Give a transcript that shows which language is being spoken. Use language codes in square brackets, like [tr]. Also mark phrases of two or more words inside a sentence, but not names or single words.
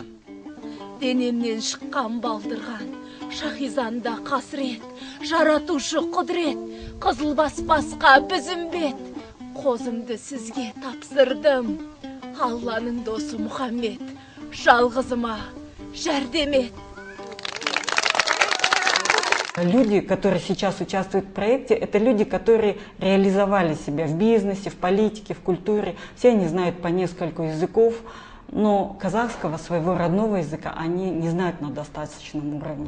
[kk] Денемнен шыққан балдырған, шахизанда қасірет, жаратушы құдірет, қызыл басқа біздімбет. Қозымды сізге тапсырдым, Алланың досы Мұхаммед, жалғызыма жәрдемет. [ru] Люди, которые сейчас участвуют в проекте, это люди, которые реализовали себя в бизнесе, в политике, в культуре. Все они знают по нескольку языков, но казахского, своего родного языка, они не знают на достаточном уровне.